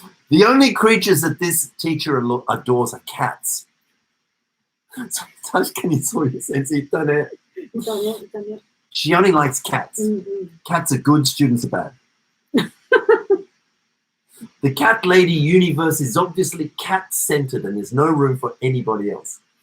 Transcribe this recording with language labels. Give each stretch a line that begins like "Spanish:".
English: The only creatures that this teacher adores are cats.
Japanese: 確かにそういう先生いたね。
English: She only likes cats. Cats are good, students are bad. The cat lady universe is obviously cat-centered and there's no room for anybody else.